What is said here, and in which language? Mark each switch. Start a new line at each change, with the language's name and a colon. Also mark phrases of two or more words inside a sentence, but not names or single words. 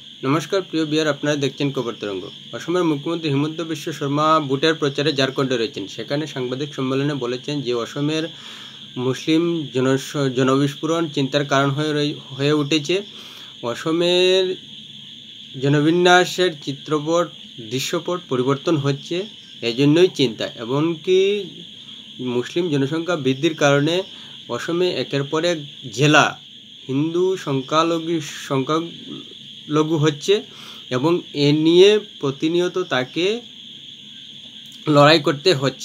Bangla: নমস্কার প্রিয় বিহার আপনারা দেখছেন খবর তরঙ্গ। অসমের মুখ্যমন্ত্রী হিমন্ত বিশ্ব শর্মা ভোটের প্রচারে ঝাড়খণ্ডে রয়েছেন। সেখানে সাংবাদিক সম্মেলনে বলেছেন যে অসমের মুসলিম জনবিস্ফোরণ চিন্তার কারণ হয়ে উঠেছে। অসমের জনবিন্যাসের চিত্রপট দৃশ্যপট পরিবর্তন হচ্ছে, এজন্যই চিন্তা। এমনকি মুসলিম জনসংখ্যা বৃদ্ধির কারণে অসমে একের পর এক জেলা হিন্দু সংখ্যালঘু হচ্ছে এবং এ নিয়ে প্রতিনিয়ত তাকে লড়াই করতে হচ্ছে।